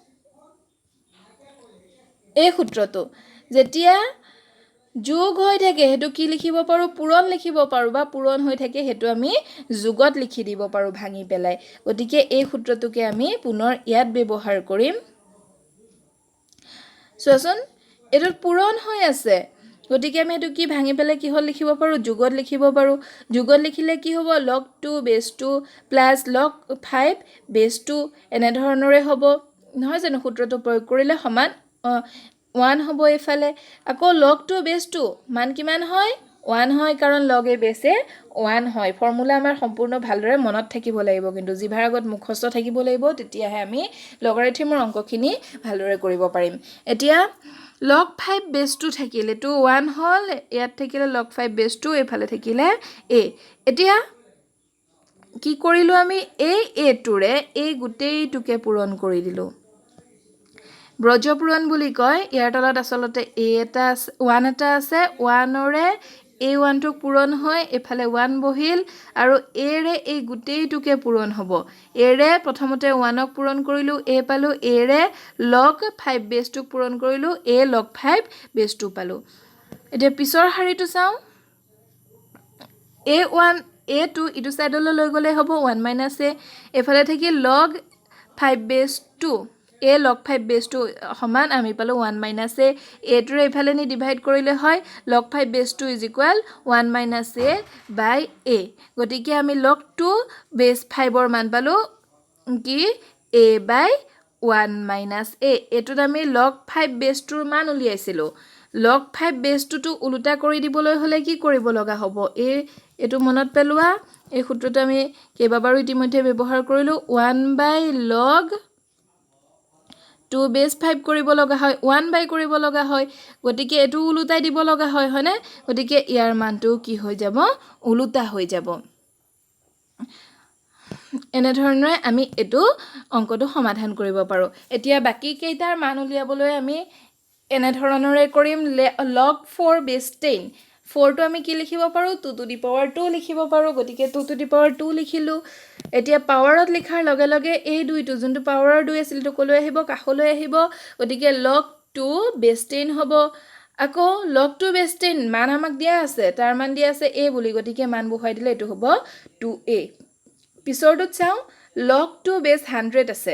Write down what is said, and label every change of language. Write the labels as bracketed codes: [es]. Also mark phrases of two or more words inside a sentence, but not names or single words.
[as] এই সূত্ৰটো যেতিয়া যোগ হৈ থাকে হেতু কি লিখিব পাৰো পূৰণ লিখিব পাৰো বা পূৰণ হৈ থাকে হেতু আমি যোগত লিখি দিব পাৰো ভাঙি পেলাই গতিকে এই সূত্ৰটোকে আমি পুনৰ ইয়াত ব্যৱহাৰ কৰিম চোৱাচোন এটোত পূৰণ হৈ আছে গতিকে আমি এটো কি ভাঙি পেলাই কি হল লিখিব পাৰো যোগত লিখিব পাৰো যোগত লিখিলে কি হ'ব [en] log 2 base 2 + log [as] 5 base 2 এনে ধৰণৰে হ'ব নহয় জানো সূত্ৰটো প্ৰয়োগ কৰিলে সমান 1 হ'ব এফালে আকৌ [en] log 2 base 2 [as] মান কিমান হয় 1 হয় কাৰণ [en] log a base 1 [as] হয় ফৰ্মুলা আমাৰ সম্পূৰ্ণ ভালদৰে মনত থাকিব লাগিব কিন্তু জিভাৰ আগত মুখস্থ থাকিব লাগিব তেতিয়াহে আমি লগাৰিথমৰ অংকখিনি ভালদৰে কৰিব পাৰিম এতিয়া [en] log 5 base 2 [as] থাকিলে তো 1 হল ইয়াত থাকিলে [en] log 5 base 2 [as] এফালে থাকিলে a এতিয়া কি কৰিলো আমি এই a টোৰে এই গুটেইটোকে পূৰণ কৰি দিলো ব্ৰজপুৰণ বুলি কয় ইয়াৰ তলত আসলতে a এটা 1 এটা আছে 1 ৰে a1 টোক পূৰণ হয় এফালে 1 বহিল আৰু a ৰে এই গোটেইটোকে পূৰণ হ'ব a ৰে প্ৰথমতে 1 ক পূৰণ কৰিলো a পালো a ৰে [en] log 5 base 2 [as] ক পূৰণ কৰিলো a [en] log 5 base 2 [as] পালো এতিয়া পিছৰ শাৰীটো চাও a1 a2 ইটো সাইডলৈ লৈ গলে হ'ব 1 - a এফালে থাকি [en] log 5 base 2 [as] a [en] log 5 base 2 [as] সমান আমি পালো 1 - a a টো এফালে নি ডিভাইড কৰিলে হয় [en] log 5 base 2 [as] 1 - [en] a by a [as] গতিকে আমি [en] log 2 base 5 [as] ৰ মান পালো কি [en] a by 1 - a [as] এটোত আমি [en] log 5 base 2 [as] ৰ মান উলিয়াইছিলো [en] log 5 base 2 [as] টো উল্টা কৰি দিবলৈ হলে কি কৰিব লগা হ'ব এটো মনত পেলোৱা এই সূত্ৰটো আমি কেইবাবাৰো ইতিমধ্যে ব্যৱহাৰ কৰিলো [en] 1 by log [as] 2 বেছ 5 কৰিব লগা হয় 1 by কৰিব লগা হয় গতিকে এটো উলুটাই দিব লগা হয় হয়নে গতিকে ইয়াৰ মানটো কি হৈ যাব উলুটা হৈ যাব এনে ধৰণে আমি এটো অংকটো সমাধান কৰিব পাৰো এতিয়া বাকি কেইটাৰ মান উলিয়াবলৈ আমি এনে ধৰণৰে কৰিম [en] log 4 base 10 [as] 4 টো আমি কি লিখিব পাৰো [en] 2 to the power 2 [as] লিখিব পাৰো গতিকে [en] 2 to the power 2 [as] লিখিলো এতিয়া পাৱাৰত লিখাৰ লগে লগে এই দুইটো যোনটো পাৱাৰৰ 2 আছিল তো কলৈ আহিব কাখলৈ আহিব গতিকে [en] log 2 base 10 [as] হ'ব আকৌ [en] log 2 base 10 [as] মান আমাক দিয়া আছে তাৰ মান দিয়া আছে a বুলি গতিকে মান বহাই দিলে এটো হ'ব 2a পিছৰটোত চাও [en] log 2 base 100 [as] আছে